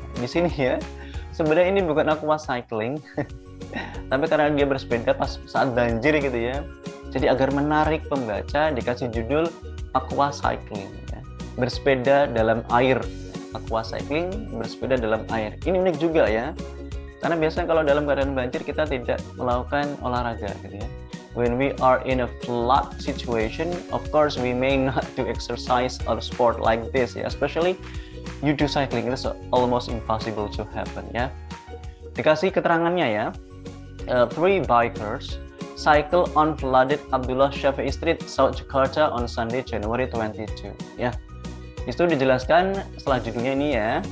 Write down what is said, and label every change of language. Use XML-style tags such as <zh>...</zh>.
<id>Di sini ya, sebenarnya ini bukan aqua cycling, tapi karena dia bersepeda pas saat banjir gitu ya. Jadi agar menarik pembaca dikasih judul aqua cycling ya. Bersepeda dalam air. Aqua cycling, bersepeda dalam air. Ini unik juga ya. Karena biasanya kalau dalam keadaan banjir kita tidak melakukan olahraga gitu ya.</id> <en>When we are in a flood situation, of course we may not do exercise or sport like this ya. Especially you do cycling, it's almost impossible to happen ya.</en> <id>Dikasih keterangannya ya.</id> <en>Three bikers cycle on flooded Abdullah Shafi'i Street, South Jakarta on Sunday, January 22 ya.</en> <id>Itu dijelaskan setelah judulnya ini ya.</id>